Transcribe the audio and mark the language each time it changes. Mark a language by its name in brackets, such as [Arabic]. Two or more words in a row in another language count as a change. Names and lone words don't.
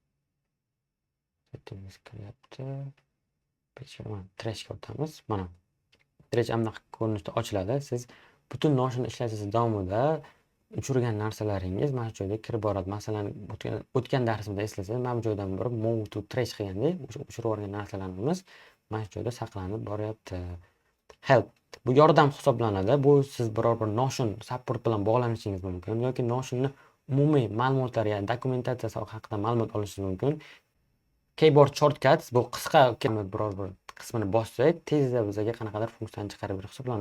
[Uzbek] Settings kiryapti. Trashga o'tamiz. Mana trash anaqa ko'rinishda ochiladi. Siz butun Notion ishlashingiz davomida uchirgan narsalaringiz mana shu joyga kirib boradi. Masalan, o'tgan darsimda eslasangiz, mana bu joydan borib [English] move to trash [Uzbek] qilganda o'chirib yuborgan narsalarimiz mana shu joyda saqlanib boryapti. Help. Bu yordam hisoblanadi. Bu siz biror bir Notion support bilan bog'lanishingiz mumkin yoki Notion'ni umumiy ma'lumotlar, ya'ni dokumentatsiyasi haqida ma'lumot olishingiz mumkin. [English] Keyboard shortcuts [Uzbek] bu qisqa biror bir qismini bossak, tezda bizga qanaqadir funksiyani chiqarib berish hisoblanadi.